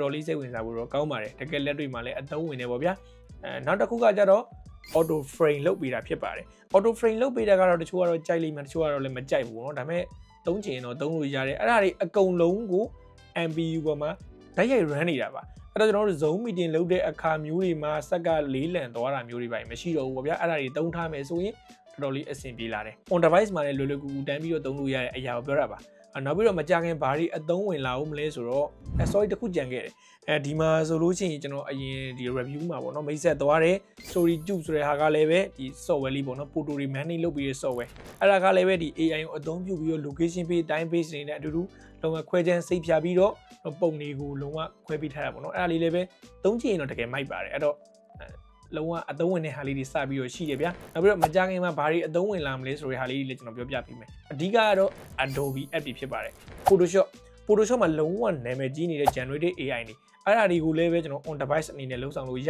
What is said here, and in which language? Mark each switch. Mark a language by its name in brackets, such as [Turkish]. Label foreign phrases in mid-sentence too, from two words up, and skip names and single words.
[Burmese] တော်လေးစိတ်ဝင်စားဖို့တော့ကောင်းပါတယ်တကယ်လက်တွေ့မှာလည်းအသုံးဝင်နေပေါ့ဗျာနောက်တစ်ခုကကြတော့ [English] auto frame [Burmese] လုပ်ပေးတာဖြစ်ပါတယ် [English] auto frame [Burmese] လုပ်ပေးတာကတော့တချို့ကတော့ကြိုက်လိမ့်မယ်တချို့ကတော့လည်းမကြိုက်ဘူးเนาะဒါပေမဲ့သုံးချင်တော့သုံးလို့ရတယ်အဲ့ဒါတွေအကုန်လုံးကို MPU ပေါ်မှာဓာတ်ရိုက် run နေတာပါအဲ့တော့ကျွန်တော်တို့ Zoom meeting လုပ်တဲ့အခါမျိုးတွေမှာစက်ကလေးလံသွားတာမျိုးတွေပါမရှိတော့ဘူးပေါ့ဗျာအဲ့ဒါတွေသုံးထားမယ်ဆိုရင်တော်တော်လေးအဆင်ပြေလာတယ် [English] on device [Burmese] မှာလည်းလွယ်လွယ်ကူကူတန်းပြီးတော့သုံးလို့ရတဲ့အရာကိုပြောတာပါနောက်ပြီး တော့မကြခင်ဘာတွေအသုံးဝင်လာဦးမလဲဆိုတော့ sorry တခုကြံခဲ့တယ်ဒီမှာဆိုလို့ရှိရင်ကျွန်တော်အရင်ဒီ review မှာပေါ့နော်မိတ်ဆက်သွားတယ် [English] story tube [Burmese] ဆိုတဲ့ ဟာကလည်းပဲဒီ software လေးပေါ့နော် photo တွေ manage လုပ်ပြီးတဲ့ software အဲ့ဒါကလည်းပဲဒီ AI ကိုအသုံးပြုပြီးတော့ [English] location page time page [Burmese] တွေနဲ့အတူတူလုံးဝခွဲခြမ်းစိတ်ဖြာပြီးတော့ပုံတွေကိုလုံးဝခွဲပေးထားတာပေါ့နော်အဲ့ဒါလေးလည်းပဲသုံးချင်ရင်တော့တကယ်မိုက်ပါတယ်အဲ့တော့လုံးဝအသုံးဝင်တဲ့ဟာလေးတွေစပြီးတော့ရှိတယ်ဗျာနောက်ပြီးတော့မကြခင်မှာဘာတွေအသုံးဝင်လာမလဲဆိုတဲ့ဟာလေးတွေလည်းကျွန်တော်ပြောပြပေးမယ်အဓိကကတော့ Adobe app တွေဖြစ်ပါတယ် Photoshop မှာလုံးဝနာမည်ကြီးနေတဲ့ [English] generative AI [Burmese] တွေအဲ့ဒါတွေကိုလည်းပဲကျွန်တော် [English] on device [Burmese] အနေနဲ့လုံဆောင်လို့ရ